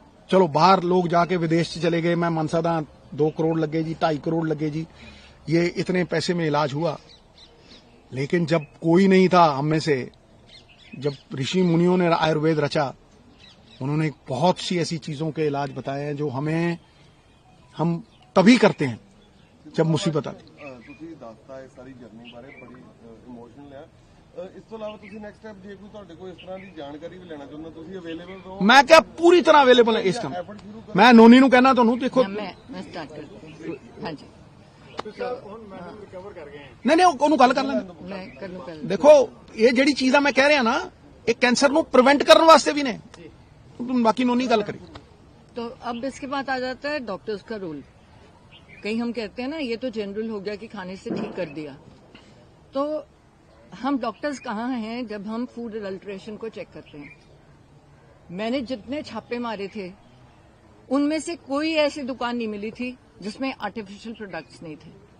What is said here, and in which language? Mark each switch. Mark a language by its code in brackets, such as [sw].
[hi] चलो बाहर लोग जाके विदेश से चले गए, मैं मनसादा 2 करोड़ लगे जी, 2.5 करोड़ लगे जी, ये इतने पैसे में इलाज हुआ। लेकिन जब कोई नहीं था हम में से, जब ऋषि मुनियों ने आयुर्वेद रचा, उन्होंने बहुत सी ऐसी चीजों के इलाज बताए हैं जो हम तभी करते हैं जब मुसीबत आती। [pa] ਤੁਸੀਂ ਦੱਸਤਾ ਇਹ ਸਾਰੀ ਜਰਨੀ ਬਾਰੇ, ਬੜੀ ਇਮੋਸ਼ਨਲ ਹੈ। ਇਸ ਤੋਂ ਇਲਾਵਾ ਤੁਸੀਂ ਨੈਕਸਟ ਸਟੈਪ, ਜੇ ਕੋਈ ਤੁਹਾਡੇ ਕੋਲ ਇਸ ਤਰ੍ਹਾਂ ਦੀ ਜਾਣਕਾਰੀ ਵੀ ਲੈਣਾ ਚਾਹੁੰਦਾ, ਤੁਸੀਂ ਅਵੇਲੇਬਲ ਰਹੋ। ਮੈਂ ਕਿਹਾ ਪੂਰੀ ਤਰ੍ਹਾਂ ਅਵੇਲੇਬਲ ਹੈ ਇਸ ਟਾਈਮ। ਮੈਂ ਨੋਨੀ ਨੂੰ ਕਹਿਣਾ ਤੁਹਾਨੂੰ, ਦੇਖੋ [hi] मैं स्टार्ट करती हूँ। हाँ जी, [pa] ਨਹੀਂ ਉਹਨੂੰ ਗੱਲ ਕਰ ਲੈਂਦੇ। [hi] मैं कर लूँ पहले। [pa] ਦੇਖੋ ਇਹ ਜਿਹੜੀ ਚੀਜ਼ਾਂ ਮੈਂ ਕਹਿ ਰਿਹਾ ਨਾ, ਇਹ ਕੈਂਸਰ ਨੂੰ ਪ੍ਰੀਵੈਂਟ ਕਰਨ ਵਾਸਤੇ ਵੀ ਨੇ। ਬਾਕੀ ਨੋਨੀ ਗੱਲ ਕਰੀ। [hi] तो अब इसके बाद आ जाता है डॉक्टर्स का रोल। कहीं हम कहते हैं ना, ये तो जनरल हो गया कि खाने से ठीक कर दिया, तो हम डॉक्टर्स कहाँ हैं जब हम फूड अडल्ट्रेशन को चेक करते हैं। मैंने जितने छापे मारे थे, उनमें से कोई ऐसी दुकान नहीं मिली थी जिसमें आर्टिफिशियल प्रोडक्ट्स नहीं थे।